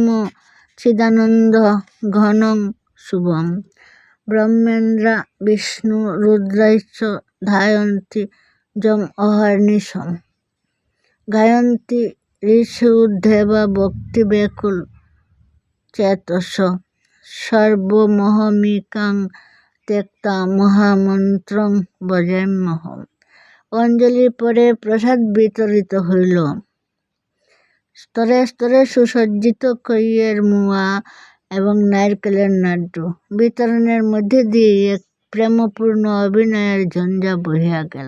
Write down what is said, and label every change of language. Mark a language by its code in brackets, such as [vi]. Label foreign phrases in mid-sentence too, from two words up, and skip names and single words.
[sa] চিদানন্দ ঘনং শুভং ব্রহ্মেন্দ্র বিষ্ণু রুদ্রৈশ্চ ধ্যায়ন্তি যম অহর্নিশম গায়ন্তি ঋষির্দেবা ভক্তি ব্যাকুল চেতস সর্বমোহমিকাং ত্যক্তা মহামন্ত্রং ভজাম্যহম। [bn] অঞ্জলির পরে প্রসাদ বিতরিত হইল। স্তরে স্তরে সুসজ্জিত খইয়ের মুয়া এবং নারকেলের লাড্ডু বিতরণের মধ্যে দিয়ে এক প্রেমপূর্ণ অভিনয়ের ঝঞ্ঝা বহিয়া গেল।